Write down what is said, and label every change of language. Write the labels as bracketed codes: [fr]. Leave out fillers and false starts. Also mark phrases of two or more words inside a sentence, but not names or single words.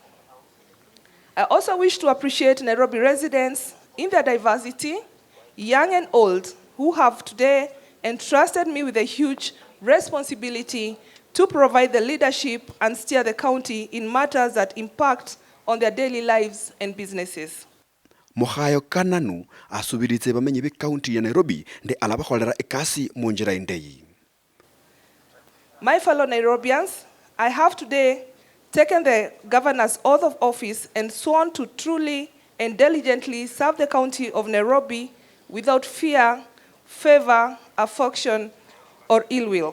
[en] I also wish to appreciate Nairobi residents in their diversity, young and old, who have today entrusted me with a huge responsibility to provide the leadership and steer the county in matters that impact on their daily lives and businesses. [luy] Mukhayo Kananu asubiritse bamenye be county ya Nairobi nde alabakholera ekasi munjira indeyi. [en] My fellow Nairobians, I have today taken the governor's oath of office and sworn to truly and diligently serve the county of Nairobi without fear, favor, affection, or ill will.